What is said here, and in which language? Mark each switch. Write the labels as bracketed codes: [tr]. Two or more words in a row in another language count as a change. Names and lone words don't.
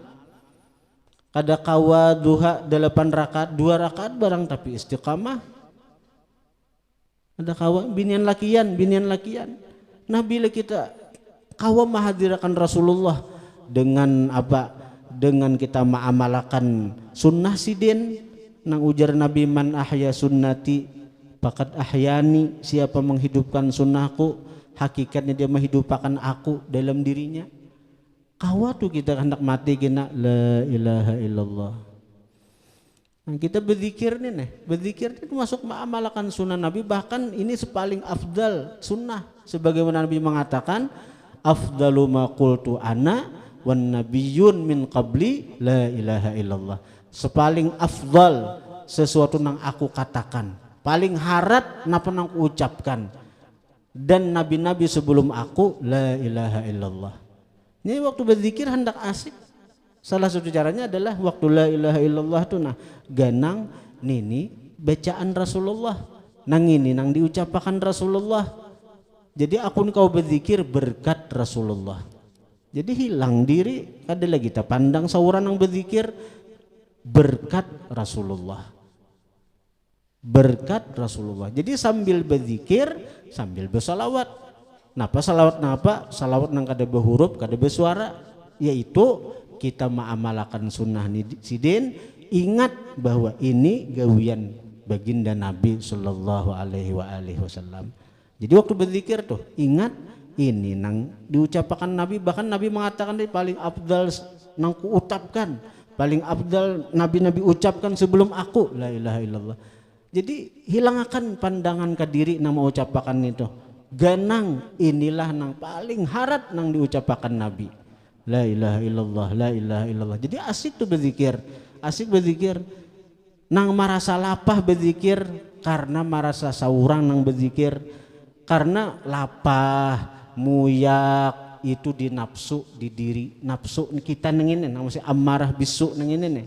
[bjn] Kada kawa duha 8 rakaat 2 rakaat barang tapi istiqamah. Kada kawa binian lakian. Nah bila kita kawa mahadirakan Rasulullah dengan apa? Dengan kita mengamalkan sunnah sidin, nang ujar Nabi, [ar] من أحيا سنتي فقد أحياني, [bjn] siapa menghidupkan sunnahku hakikatnya dia menghidupkan aku dalam dirinya. Kawa tuh kita hendak mati kena [ar] لا إله إلا الله. [bjn] Nah, kita berzikir nih, berzikir itu masuk mengamalkan sunnah Nabi, bahkan ini sepaling afdal sunnah, sebagaimana Nabi mengatakan [ar] أفضل ما قلت أنا والنبيون من قبلي لا إله إلا الله. [bjn] Sepaling afdal sesuatu yang aku katakan, paling harat napa nang aku ucapkan, dan nabi-nabi sebelum aku [ar] لا إله إلا الله. [bjn] Ini waktu berzikir hendak asik. Salah satu caranya adalah waktu [ar] لا إله إلا الله [bjn] tuh nah ganang nini bacaan Rasulullah, nang ini nang diucapkan Rasulullah. Jadi akun kau berzikir berkat Rasulullah. Jadi hilang diri kada lagi kita pandang sauran nang berzikir berkat Rasulullah. Berkat Rasulullah. Jadi sambil berzikir sambil bersalawat. Napa salawat napa? Salawat nang kada berhuruf, kada bersuara, yaitu kita mengamalkan sunnah sidin, ingat bahwa ini gawian baginda Nabi [ar] صلى الله عليه وسلم. [bjn] Jadi waktu berzikir tuh ingat ini nang diucapkan Nabi, bahkan Nabi mengatakan paling afdal nang kuucapkan, paling afdal nabi-nabi ucapkan sebelum aku [ar] لا إله إلا الله. [bjn] Jadi hilangkan pandangan ke diri nang mau ucapkan itu. Ganang inilah nang paling harat nang diucapkan Nabi. [ar] لا إله إلا الله، لا إله إلا الله. [bjn] Jadi asik tuh berzikir, asik berzikir. Nang merasa lapah berzikir karena merasa saurang nang berzikir, karena lapah, muyak itu di nafsu, di diri nafsu kita nengin, nang masih amarah bisu nengin nih.